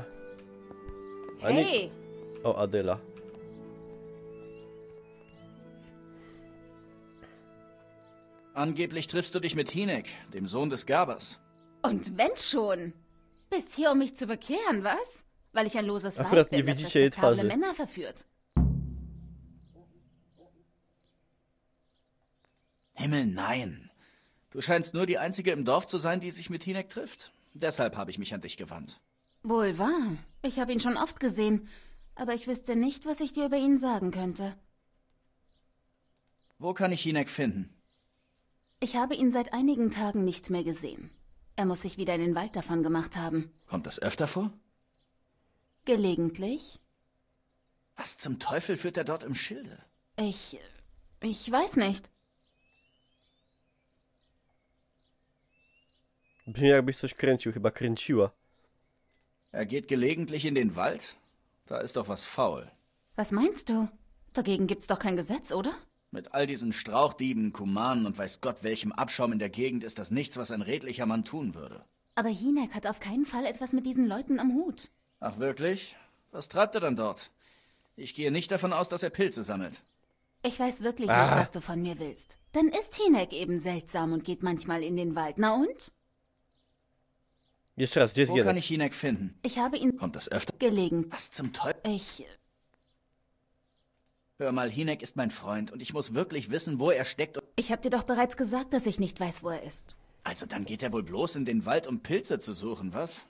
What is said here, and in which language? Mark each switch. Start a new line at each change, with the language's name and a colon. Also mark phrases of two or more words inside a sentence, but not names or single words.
German: Hey!
Polish: O, Adyla.
German: Angeblich triffst du dich mit Hinek, dem Sohn des Gerbers. Und wenn schon? Bist hier, um mich zu bekehren, was? Weil ich ein loses
Polish: Akurat
German: Weib bin,
Polish: nie
German: das
Polish: widzicie jej
German: respektable
Polish: twarzy.
German: Männer verführt. Himmel, nein. Du scheinst nur die Einzige im Dorf zu sein, die sich mit Hinek trifft. Deshalb habe ich mich an dich gewandt. Wohl wahr. Ich habe ihn schon oft gesehen, aber ich wüsste nicht, was ich dir über ihn sagen könnte. Wo kann ich Hinek finden? Ich habe ihn seit einigen Tagen nicht mehr gesehen. Er muss sich wieder in den Wald davon gemacht haben. Kommt das öfter vor? Gelegentlich. Was zum Teufel führt er dort im Schilde? Ich weiß nicht.
Polish: Brzmi jakbyś coś kręcił, chyba kręciła.
German: Er geht gelegentlich in den Wald? Da ist doch was faul. Was meinst du? Dagegen gibt's doch kein Gesetz, oder? Mit all diesen Strauchdieben, Kumanen und weiß Gott welchem Abschaum in der Gegend ist das nichts, was ein redlicher Mann tun würde. Aber Hinek hat auf keinen Fall etwas mit diesen Leuten am Hut. Ach wirklich? Was treibt er dann dort? Ich gehe nicht davon aus, dass er Pilze sammelt. Ich weiß wirklich nicht, was du von mir willst. Dann ist Hinek eben seltsam und geht manchmal in den Wald. Na und?
Polish: Jeszcze raz, gdzie jest
German: Wo
Polish: Gienek?
German: kann ich Hinek finden? Ich habe ihn Kommt das öfter? gelegen. Was zum Teufel? Hör mal, Hinek ist mein Freund und ich muss wirklich wissen, wo er steckt. Ich habe dir doch bereits gesagt, dass ich nicht weiß, wo er ist. Also dann geht er wohl bloß in den Wald, um Pilze zu suchen, was?